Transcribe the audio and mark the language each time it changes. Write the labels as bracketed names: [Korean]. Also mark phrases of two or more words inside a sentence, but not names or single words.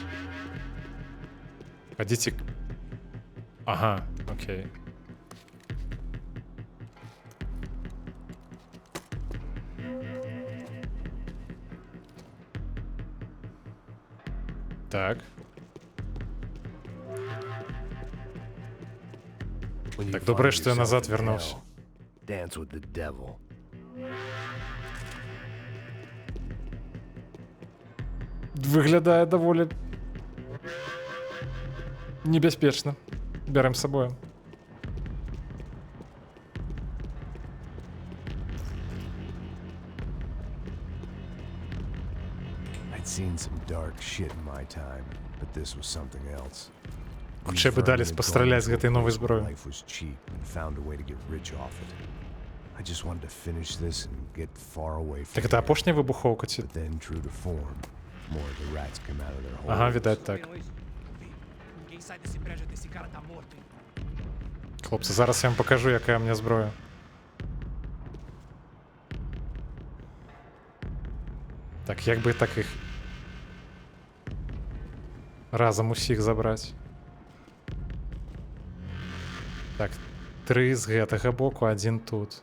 [Belarusian] Хадзіце... Ага, окей. Так. [English] When you [Belarusian] Так, добре, [English] find [Belarusian] што я [English] yourself [Belarusian] назад [English] in [Belarusian] вернуўся. [English] hell, dance with the devil. [Belarusian] Выглядае даволі небяспечна. Бярэм з сабою. [English] I'd seen some dark shit in my time, but this was something else. [Belarusian] Хутчэй бы далі пастраляць з гэтай новай зброі. [English] Life was cheap and found a way to get rich off it. I just wanted to finish this and get far away from [Belarusian] Так гэта [English] here. [Belarusian] апошняя выбухоўка ці... [English] But then, true to form, more of the rats came out of their holes. [Belarusian] Ага, відаць так. [Portuguese] Ninguém sai desse prédio até esse cara tá morto, hein? [Belarusian] Хлопцы, зараз я вам покажу, якая [Russian] у меня [Belarusian] зброя. Так, як би так іх разом усіх забраць. Так, 3 з гэтага боку, 1 тут.